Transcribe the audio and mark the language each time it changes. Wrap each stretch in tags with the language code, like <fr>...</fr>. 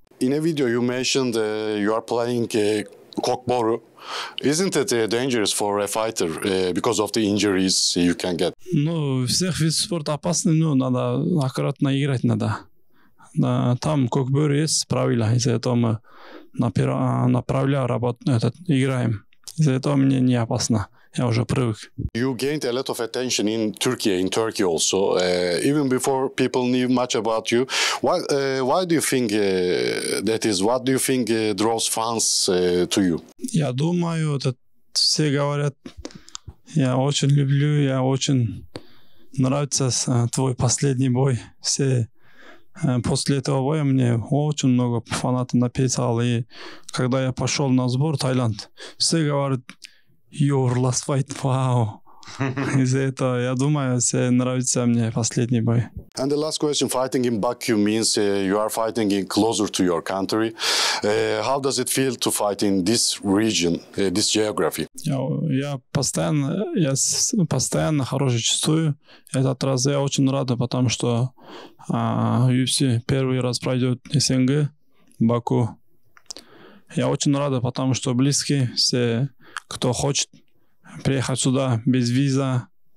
<en>In a video you mentioned you are playing kokboru. Isn't it dangerous for a fighter because of the injuries you can get?</en> <ru>Ну, всех видов спорта опасны, но надо аккуратно играть надо. Там kokboru есть правила, из-за этого мы направляем работу, играем. Из-за этого мне не опасно. Я уже привык.</ru> <en>You gained a lot of attention in Turkey also. Even before people knew much about you. Why do you think that is? What do you think draws fans to you?</en> <ru>Я думаю, все говорят, я очень люблю, я очень нравится твой последний бой. Все после этого боя мне очень много фанатов написал. И когда я пошел на сбор в Таиланд, все говорят,</ru> <en>your last fight, wow.</en> <ru>Из-за этого, я думаю, все нравится мне последний бой.</ru> <en>And the last question, fighting in Baku means you are fighting in closer to your country. How does it feel to fight in this region, this geography?</en> <ru>Я постоянно хорошо чувствую. Этот раз я очень рад, потому что UFC первый раз пройдет СНГ, Баку. Я очень рад, потому что близкие все, кто хочет приехать сюда без виза.</ru>